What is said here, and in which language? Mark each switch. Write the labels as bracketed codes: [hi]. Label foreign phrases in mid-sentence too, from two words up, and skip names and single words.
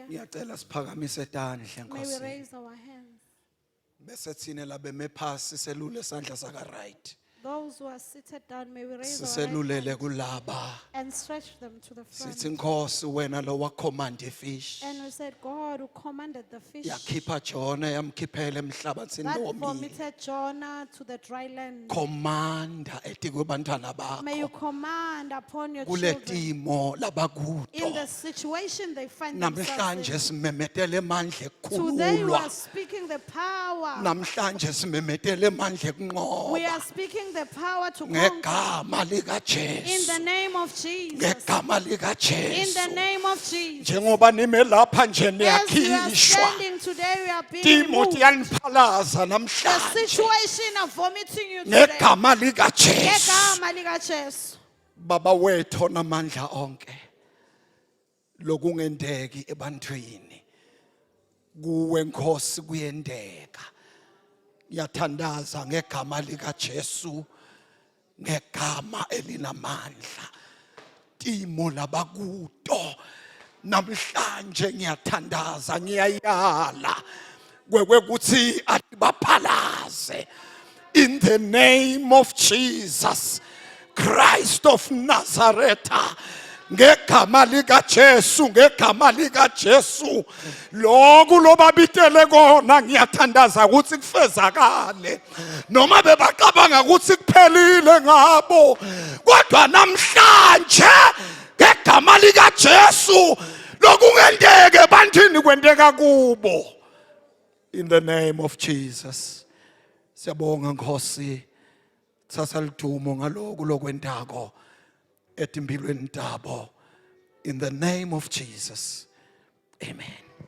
[zu] ngiyacela siphakamise tandla [en] may we [zu] Nkosi [en] raise our hands. [zu] bese thina labeme phasi selule sandla saka right [en] Those who are seated down, may we raise our right [zu] siselulele [en] hand [zu] kulaba [en] and stretch them to the front. [zu] sithi Nkosi wena lo wacommand ifish [en] And we said, God who commanded the fish [zu] yakhipha Jona yamkhiphela emhlabathini [en] that [zu] lomile [en] vomited Jonah to the dry land. [zu] commanda etikwe bantwana [en] May you [zu] bakho [en] command upon your [zu] kule [en] children [zu] timo [en] in the [zu] labakuto [en] situation they find themselves [zu] namhlanje [en] in. [zu] simemetele emandla [en] Today we [zu] ekukhululwa [en] are speaking the power. [zu] namhlanje simemetele emandla [en] We [zu] ekunqoba [en] are speaking the power to conquer. [zu] ngegama lika [en] In the [zu] Jesu [en] name of Jesus. [zu] ngegama lika [en] In the [zu] Jesu [en] name of Jesus. [zu] njengoba nime lapha nje [en] As you are [zu] niyakhishwa [en] standing today, we are being [zu] timo [en] removed. [zu] tiyaniphalaza [en] The [zu] namhlanje [en] situation of vomiting you today. [zu] ngegama lika Jesu Ngegama lika Jesu. baba wethu namandla onke lokungendeki ebantwini kuwe Nkosi kuyendeka ngiyathandaza ngegama lika Jesu ngegama elinamandla timo labakuto namhlanje ngiyathandaza ngiyayala kwekuthi atibaphalaze [en] in the name of Jesus Christ of Nazareth [zu] ngegama lika Jesu ngegama lika Jesu lokhu lobabitele kona ngiyathandaza ukuthi kufezakale noma bebacabanga ukuthi kuphelile ngabo kodwa namhlanje ngegama lika Jesu lokungendeke ebantwini kwendeka kubo [en] in the name of Jesus [zu] siyabonga Nkosi thatha lidumo ngalokhu lokwentako etimpilweni tabo [en] in the name of Jesus [zu] amen.